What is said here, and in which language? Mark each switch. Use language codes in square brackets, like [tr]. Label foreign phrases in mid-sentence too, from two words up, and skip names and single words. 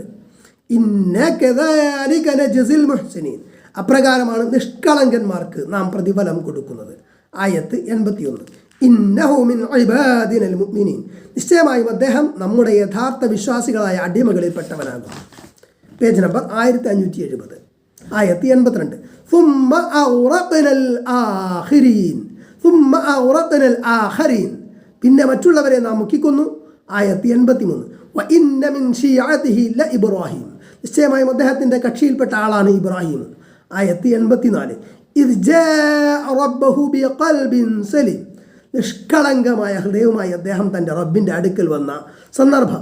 [ar] إنا كذلك نجزي المحسنين, [ml] അപ്രകാരമാണ് നിഷ്കളങ്കന്മാർക്ക് നാം പ്രതിഫലം കൊടുക്കുന്നത്. ആയത്ത് 81. [ar] إنه من عبادنا المؤمنين, [ml] നിശ്ചയമായും അദ്ദേഹം നമ്മുടെ യഥാർത്ഥ വിശ്വാസികളായ അടിമകളിൽപ്പെട്ടവനാകും. പേജ് നമ്പർ 1570. ആയത്ത് 82. [ar] ثم أغرقنا الآخرين, [ml] പിന്നെ മറ്റുള്ളവരെ നാം മുക്കിക്കൊന്നു. ആയത്ത് 83. [ar] وإن من شيعته لإبراهيم, [ml] നിശ്ചയമായും അദ്ദേഹത്തിൻ്റെ കക്ഷിയിൽപ്പെട്ട ആളാണ് ഇബ്രാഹിം. ആയത്ത് 84. [ar] إذ جاء ربه بقلب سليم, [ml] നിഷ്കളങ്കമായ ഹൃദയവുമായി അദ്ദേഹം തൻ്റെ റബ്ബിൻ്റെ അടുക്കൽ വന്ന സന്ദർഭം.